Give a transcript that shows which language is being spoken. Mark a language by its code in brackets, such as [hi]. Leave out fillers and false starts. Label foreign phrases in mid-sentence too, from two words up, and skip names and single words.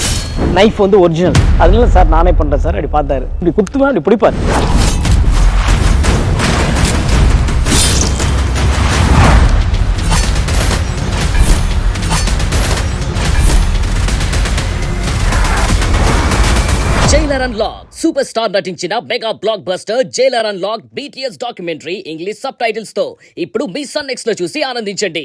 [ta] நைஃப் வந்து ஒரிஜினல். அதனால சார் நானே பண்ணுறேன் சார். அப்படி பார்த்தாரு, இப்படி குத்துவேன், அப்படி பிடிப்பார். [te] జైలర్ అన్లాక్ [en] Super Star [te] నటించిన [en] mega block buster [te] జైలర్ అన్లాక్ [en] BTS documentary English subtitles [te] తో ఇప్పుడు మీ సన్ నెక్స్ట్ లో చూసి ఆనందించండి.